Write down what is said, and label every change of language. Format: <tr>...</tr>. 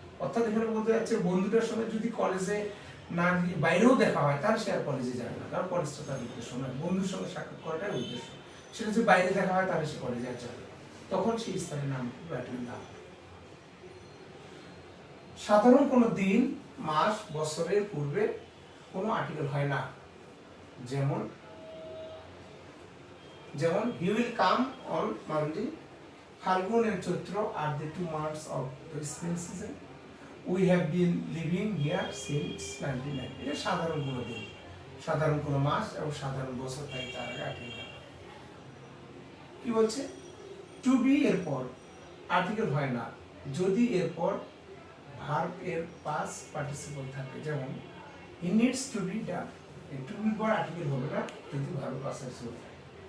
<bn>অর্থাৎ এখানে বলতে যাচ্ছে বন্ধুদের সঙ্গে যদি কলেজে না গিয়ে বাইরেও দেখা হয়, তাহলে সে আর কলেজে যাবে না, কারণ কলেজটা তার উদ্দেশ্য নয়, বন্ধুর সঙ্গে সাক্ষাৎ করাটাই উদ্দেশ্য। সেটা যদি বাইরে দেখা হয়, তাহলে সে কলেজে আর যাবে, তখন সেই স্থানের নাম আর্টিকেল দেওয়া হবে। সাধারণ কোনো দিন, মাস, বছরের পূর্বে কোনো আর্টিকেল হয় না। যেমন</bn> <en>He will come on Monday, Falgun and Chaitra are the 2 months of the spring season. We have been living here since 1990.</en> <bn>এটা সাধারণ কোনো দিন, সাধারণ কোনো মাস এবং সাধারণ বছর, তাই তার আগে আর্টিকেল। কি বলছে? টু বি এর পর আর্টিকেল হয় না যদি এরপর ভার্ব এর পাস্ট পার্টিসিপল থাকে। যেমন</bn> <en>he needs to be done,</en> <bn>এই টু বি পর আর্টিকেল হবে না যদি ভার্ব পাস্ট পার্টিসিপল থাকে।</bn>